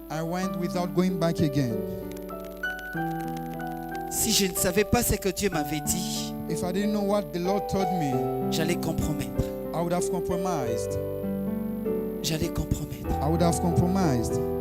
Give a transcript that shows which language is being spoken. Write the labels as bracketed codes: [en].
[en] I went without going back again. [fr] Si je ne savais pas ce que Dieu m'avait dit, [en] If I didn't know what the Lord told me, [fr] j'allais compromettre. [en] I would have compromised. [fr] J'allais compromettre. [en] I would have compromised.